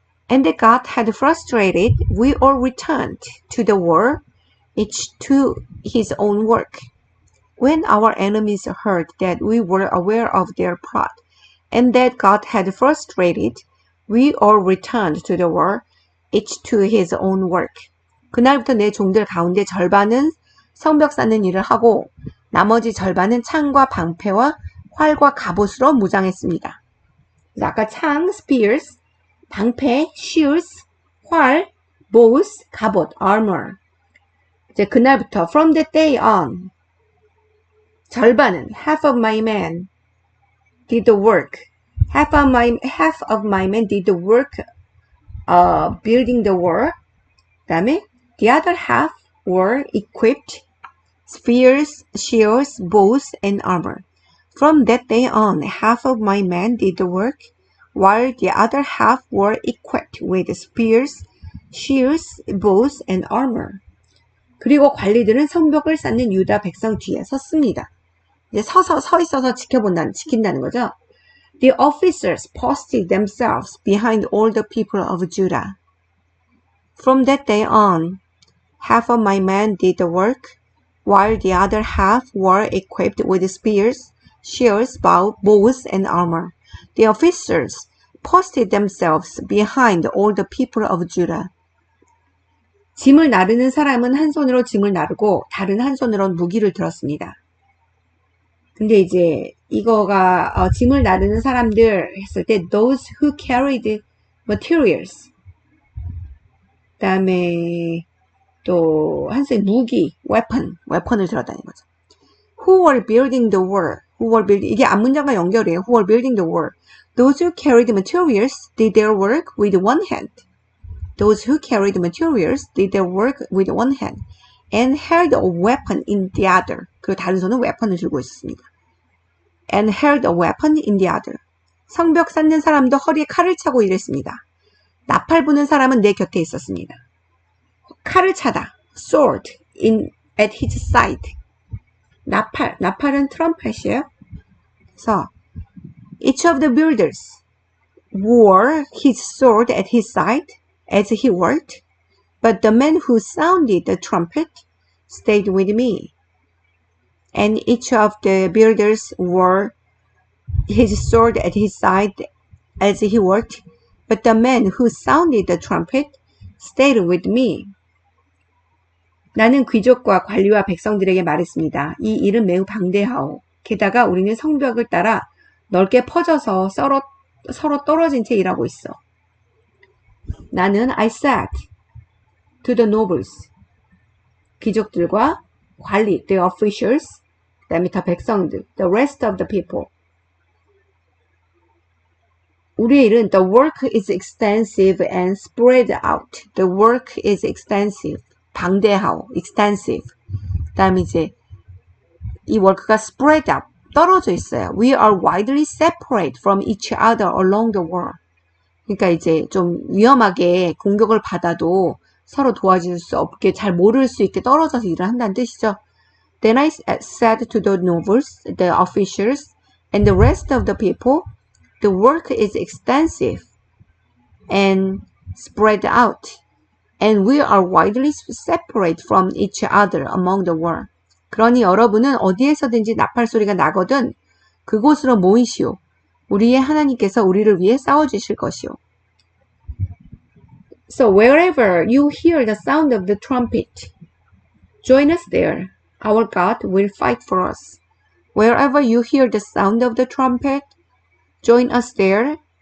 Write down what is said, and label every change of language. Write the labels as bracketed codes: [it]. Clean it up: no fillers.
[en] And God had frustrated, we all returned to the war, each to his own work. When our enemies heard that we were aware of their plot, and that God had frustrated, we all returned to the war, each to his own work. [ko] 그날부터 내 종들 가운데 절반은 성벽 쌓는 일을 하고 나머지 절반은 창과 방패와 활과 갑옷으로 무장했습니다. 아까 창, spears, 방패, shields, 활, bows, 갑옷, armor. 이제 그날부터 [en] from that day on [ko] 절반은 [en] half of my men did the work. Half of my men did the work building the wall. [ko] 그다음에 [en] the other half were equipped spears, shields, bows, and armor. From that day on, half of my men did the work, while the other half were equipped with spears, shields, bows, and armor. [ko] 그리고 관리들은 성벽을 쌓는 유다 백성 뒤에 섰습니다. 이제 서 있어서 지킨다는 거죠. [en] The officers posted themselves behind all the people of Judah. From that day on, half of my men did the work, while the other half were equipped with spears, shields, bows, and armor. The officers posted themselves behind all the people of Judah. [ko] 짐을 나르는 사람은 한 손으로 짐을 나르고 다른 한 손으로는 무기를 들었습니다. 근데 이제 이거가 짐을 나르는 사람들 했을 때 [en] those who carried materials, [ko] 그 다음에 또 한 손에 무기, weapon을 들었다는 거죠. [en] Who were building the wall, [ko] 이게 앞문장과 연결이에요. [en] Who were building the wall. Those who carried materials did their work with one hand. Those who carried materials did their work with one hand and held a weapon in the other. [ko] 그리고 다른 손은 weapon을 들고 있었습니다. [en] And held a weapon in the other. [ko] 성벽 쌓는 사람도 허리에 칼을 차고 일했습니다. 나팔 부는 사람은 내 곁에 있었습니다. 칼을 차다. [en] Sword at his side. [ko] 나팔은 트럼펫이에요. 그래서 [en] each of the builders wore his sword at his side as he worked, but the man who sounded the trumpet stayed with me. And each of the builders wore his sword at his side as he worked, but the man who sounded the trumpet stayed with me. [ko] 나는 귀족과 관리와 백성들에게 말했습니다. 이 일은 매우 방대하오. 게다가 우리는 성벽을 따라 넓게 퍼져서 서로 떨어진 채 일하고 있어. 나는 [en] I said to the nobles, [ko] 귀족들과 관리, [en] the officials, [ko] 그 다음에 다 백성들, [en] the rest of the people. [ko] 우리의 일은 [en] the work is extensive and spread out. The work is extensive. [ko] 방대하오, [en] extensive. [ko] 그 다음에 이제 이 워크가 [en] spread out, [ko] 떨어져 있어요. [en] We are widely separate from each other along the wall. [ko] 그러니까 이제 좀 위험하게 공격을 받아도 서로 도와줄 수 없게 잘 모를 수 있게 떨어져서 일을 한다는 뜻이죠. [en] Then I said to the nobles, the officials, and the rest of the people, the work is extensive and spread out, and we are widely separate from each other among the world. [ko] 그러니 여러분은 어디에서든지 나팔 소리가 나거든 그곳으로 모이시오. 우리의 하나님께서 우리를 위해 싸워주실 것이오. [en] So wherever you hear the sound of the trumpet, join us there. Our God will fight for us. Wherever you hear the sound of the trumpet, join us there.